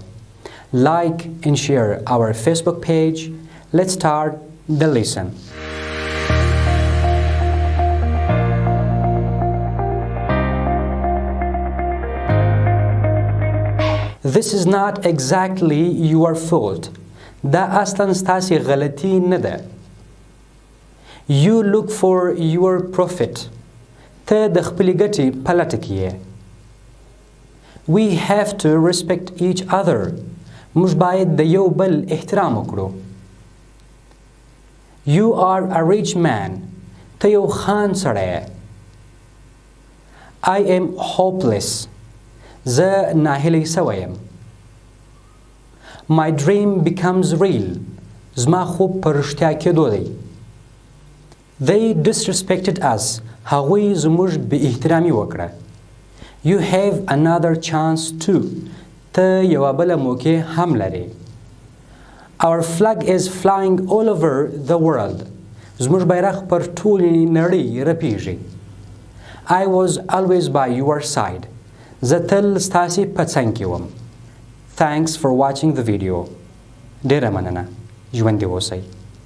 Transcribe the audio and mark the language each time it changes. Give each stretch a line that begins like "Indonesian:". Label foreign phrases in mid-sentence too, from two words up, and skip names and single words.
English: Like and share our Facebook page. Let's start the lesson. This is not exactly your fault.
Pashto: دا اصلا ستاسي غلطي نه ده.
English: You look for your profit.
Pashto: ته د خپلې ګټې په لټه کې یې.
English: We have to respect each other.
Pashto: موږ باید د یو بل احترام وکړو.
English: You are a rich man.
Pashto: ته یو خان سړی یې.
English: I am hopeless.
Pashto: زه ناهیلی سوی یم.
English: My dream becomes real.
Pashto: زما خوب په رښتیا کېدو دی.
English: They disrespected us.
Pashto: هغوی زموږ بې احترامي وکړه.
English: You have another chance too.
Pashto: ته یوه بله موقع هم لرې.
English: Our flag is flying all over the world.
Pashto: زموږ بیرغ پر ټولې نړۍ رپیږي.
English: I was always by your side.
Pashto: زه تل ستاسې په څنګ کې وم.
English: Thanks for watching the video.
Pashto: ډېره مننه. ژوندي اوسئ.